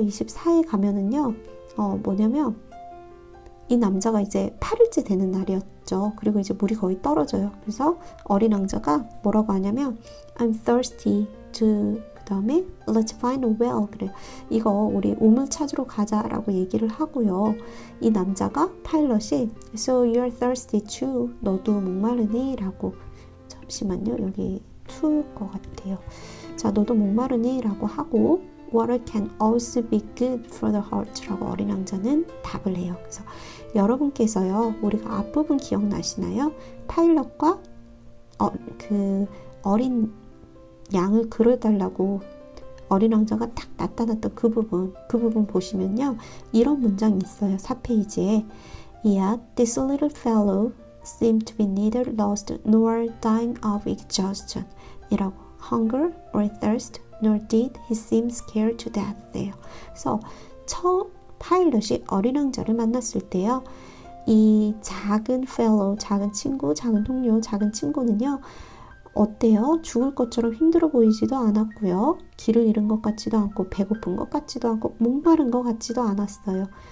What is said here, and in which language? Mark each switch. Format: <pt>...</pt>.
<ko>24일 가면은요, 뭐냐면 이 남자가 이제 8일째 되는 날이었죠. 그리고 이제 물이 거의 떨어져요. 그래서 어린 왕자가 뭐라고 하냐면</ko> <en>I'm thirsty to</en> <ko>그 다음에</ko> <en>let's find a well</en> <ko>그래요. 이거 우리 우물 찾으러 가자라고 얘기를 하고요. 이 남자가 파일럿이</ko> <en>So you're thirsty too.</en> <ko>너도 목마르니? 라고 잠시만요. 여기 to일 것 같아요. 자, 너도 목마르니? 라고 하고</ko> <en>Water can also be good for the heart</en> <ko>라고 어린 왕자는 답을 해요. 그래서 여러분께서요, 우리가 앞부분 기억나시나요? 파일럿과 그 어린 양을 그려달라고 어린 왕자가 딱 나타났던 그 부분 보시면요, 이런 문장이 있어요. 4페이지에</ko> <en>Yet this little fellow seemed to be neither lost nor dying of exhaustion 이라고 hunger or thirst nor did he seem scared to death 돼요.</en> <ko>그래서 처음 파일럿이 어린 왕자를 만났을 때요, 이 작은 fellow, 작은 친구, 작은 동료, 작은 친구는요, 어때요? 죽을 것처럼 힘들어 보이지도 않았고요. 길을 잃은 것 같지도 않고 배고픈 것 같지도 않고 목마른 것 같지도 않았어요.</ko>